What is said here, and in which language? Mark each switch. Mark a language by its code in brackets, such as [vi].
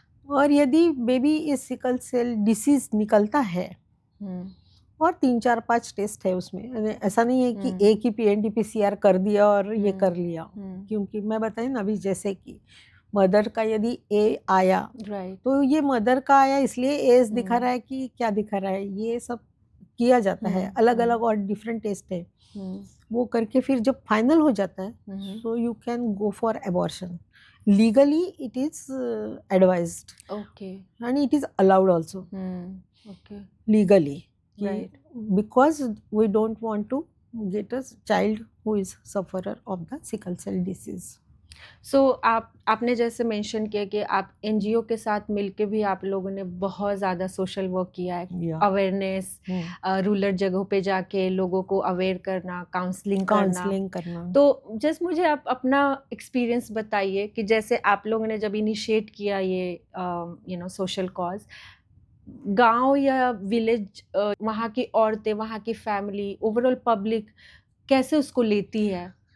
[hi] और यदि बेबी इस सिकल सेल डिसीज निकलता है और 3-4-5 टेस्ट है उसमें, ऐसा नहीं है कि एक ही PND-PCR कर दिया और ये कर लिया, क्योंकि मैं बताई ना अभी जैसे कि मदर का यदि ए आया तो ये मदर का आया इसलिए एज दिखा रहा है कि क्या दिखा रहा है, ये सब किया जाता है, अलग अलग और डिफरेंट टेस्ट है वो करके फिर जब फाइनल हो जाता है [en] So you can go for abortion. Legally it is advised and it is allowed also legally because we don't want to get a child who is sufferer of the sickle cell disease. [hi] So आपने जैसे mention किया कि आप NGO के साथ मिलके भी आप लोगों ने बहुत ज़्यादा सोशल वर्क किया है, अवेयरनेस रूरल जगहों पे जाके लोगों को अवेयर करना, काउंसलिंग करना। तो जस्ट मुझे आप अपना एक्सपीरियंस बताइए कि जैसे आप लोगों ने जब इनिशिएट किया ये सोशल कॉज, गांव या विलेज, वहाँ की औरतें, वहाँ की फैमिली, ओवरऑल पब्लिक कैसे उसको लेती है?